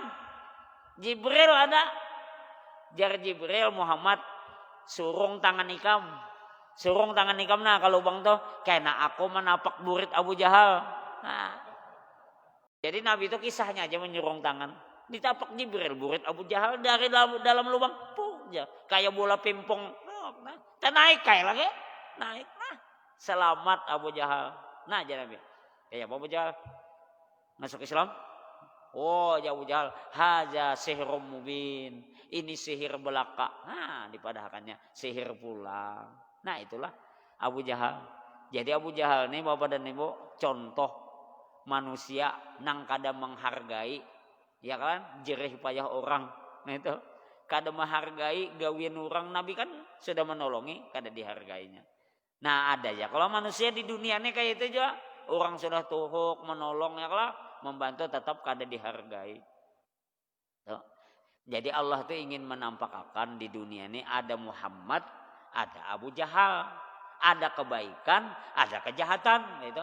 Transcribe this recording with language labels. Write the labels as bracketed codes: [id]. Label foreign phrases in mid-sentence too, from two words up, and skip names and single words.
[id] Jibril ada. [bjn] Jar Jibril, Muhammad surung tangan ikam. Surung tangan ikam nah kalau bang tuh karena aku menapak burit Abu Jahal. Nah, jadi Nabi itu kisahnya aja menyurung tangan. Ditapak Jibril burit Abu Jahal dari dalam lubang. Puh, kayak bola pingpong. Nah, naik kayak lagi. Naik. Nah, selamat Abu Jahal. Nah, aja Nabi. Kayak Abu Jahal masuk Islam. [ar] Oh, ya Abu Jahal, haza sihrum mubin. [id] Ini sihir belaka. [bjn] Nah, dipadahkannya sihir pula. [id] Nah, itulah Abu Jahal. [bjn] Jadi Abu Jahal nih Bapak dan Ibu contoh manusia nang kada menghargai, ya kan, jerih payah orang. Nah itu kada menghargai gawian orang. Nabi kan sudah menolongi, kada dihargainya. Nah ada ya kalau manusia di dunia ini kayak itu juga, orang sudah tuhuk menolong ya lah, membantu tetap kada dihargai. Tuh. [id] Jadi Allah tuh ingin menampakkan di dunia ini ada Muhammad, ada Abu Jahal, ada kebaikan, ada kejahatan, gitu.